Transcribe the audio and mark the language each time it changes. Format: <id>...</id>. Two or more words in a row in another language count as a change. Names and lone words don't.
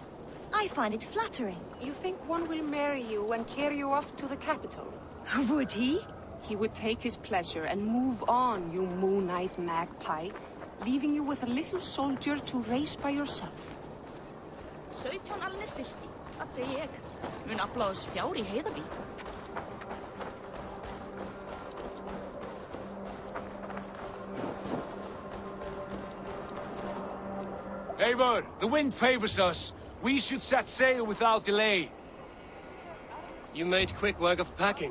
<en>I find it flattering. You think one will marry you and carry you off to the capital? Would he? He would take his pleasure and move on, you moon-eyed magpie, leaving you with a little soldier to raise by yourself.</en> <is>17 alnir silki, það segi ég. Mun afla oss fjár í heiðavík.</is> <en>Eivor, the wind favors us. We should set sail without delay. You made quick work of packing.</en>